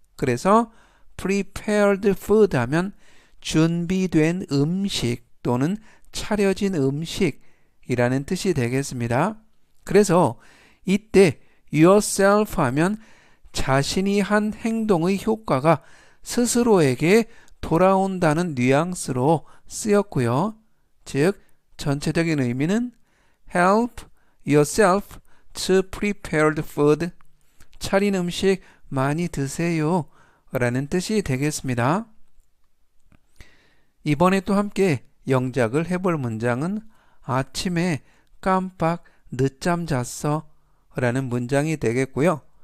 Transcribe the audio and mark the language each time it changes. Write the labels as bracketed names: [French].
[Korean] 그래서 prepared food 하면 준비된 음식 또는 차려진 음식이라는 뜻이 되겠습니다. 그래서 이때 yourself 하면 자신이 한 행동의 효과가 스스로에게 돌아온다는 뉘앙스로 쓰였고요. [English] 즉 전체적인 의미는 help yourself to prepared food. [Korean] 차린 음식 많이 드세요 라는 뜻이 되겠습니다. 이번에 또 함께 영작을 해볼 문장은 아침에 깜빡 늦잠 잤어 라는 문장이 되겠고요.